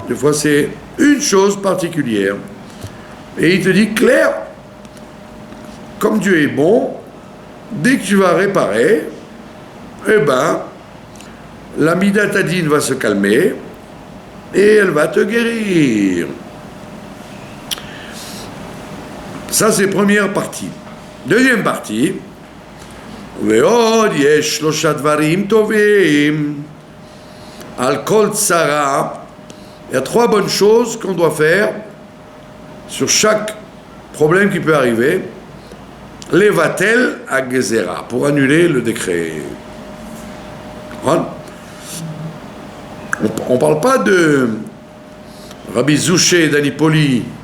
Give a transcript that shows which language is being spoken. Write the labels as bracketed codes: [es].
[fr] Des fois, c'est une chose particulière. Et il te dit, clair, comme Dieu est bon, dès que tu vas réparer, eh ben, la midatadine va se calmer et elle va te guérir. Ça, c'est première partie. Deuxième partie, [he] ועוד יש 3 דברים טובים על כל צרה. [fr] Il y a 3 bonnes choses qu'on doit faire sur chaque problème qui peut arriver. [he] Levatel agezera, [fr] pour annuler le décret. On ne parle pas de Rabbi Zouché d'Anipoli.